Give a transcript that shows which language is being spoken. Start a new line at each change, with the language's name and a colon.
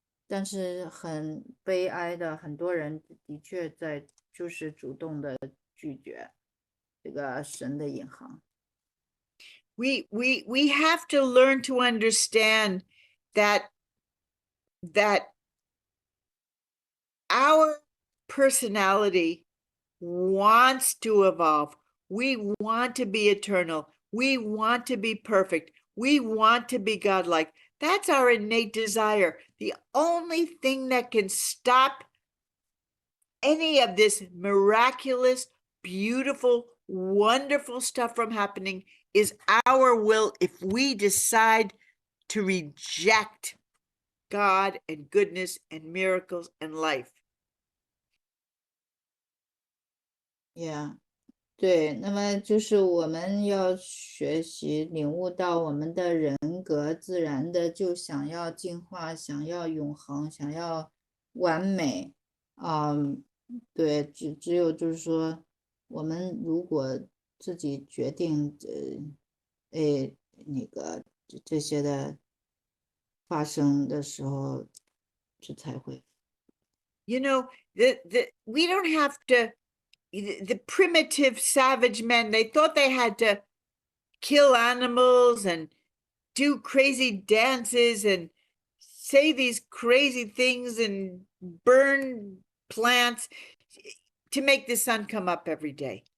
Chinese: 但是很悲哀的，很多人的确就是主动的拒绝这个神的引航。
English: We have to learn to understand that our personality wants to evolve. We want to be eternal. We want to be perfect. We want to be godlike. That's our innate desire. The only thing that can stop any of this miraculous, beautiful, wonderful stuff from happening is our will. If we decide to reject God and goodness and miracles and life. Yeah.
Chinese: 对，那么就是我们要学习领悟到我们的人格自然的就想要进化，想要永恒，想要完美，对，只有就是说，我们如果自己决定那个这些的发生的时候，这才会。
English: You know, we don't have to, the primitive savage men, they thought they had to kill animals and do crazy dances and say these crazy things and burn plants to make the sun come up every day.